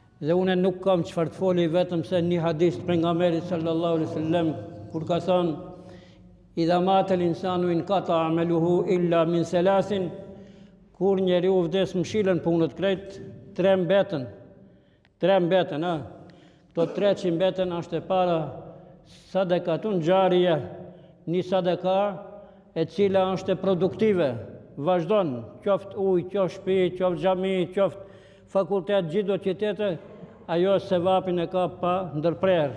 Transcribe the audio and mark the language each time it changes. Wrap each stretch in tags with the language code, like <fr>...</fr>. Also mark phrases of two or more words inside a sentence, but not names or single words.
<sq>Dhe une nuk kam çfarë të foli vetëm se një hadith të pejgamberit</sq> <ar>صلى الله عليه وسلم</ar> <sq>kur ka thënë</sq> <ar>إذا مات الإنسان انقطع عمله إلا من ثلاث,</ar> <sq>kur njeriu vdes mshilen punët krejt, tre mbeten, Këto tre që mbeten është e para</sq> <ar>صدقة جارية,</ar> <sq>një sadaka e cila është e produktive, vazhdon, qoftë ujë, qoftë shtëpi, qoftë xhami, qoftë fakultet, gjithë do qytete, ajo sevapin e ka pa ndërprerë.</sq>